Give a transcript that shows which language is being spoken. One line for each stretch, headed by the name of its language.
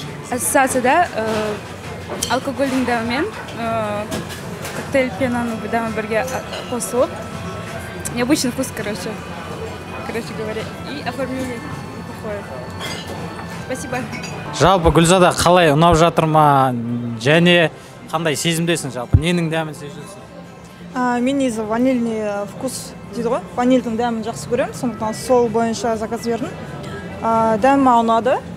Kazakh: Ассоциацияда алкогольдің дәмімен коктейль пенаны дәмі бірге қосылып.
Russian: Необычный вкус, короче говоря, и оформление неплохое. Спасибо.
Kazakh: Жалпы Гүлзада қалай ұнап жатыр ма? Және қандай сезімдесің жалпы? Ненің дәмін сезесің? Мен негізі
Russian: ванильный вкус
Kazakh: дейді ғой, ванильдің дәмін жақсы көремін, сондықтан сол бойынша заказ бердім. Дәмі маған ұнады.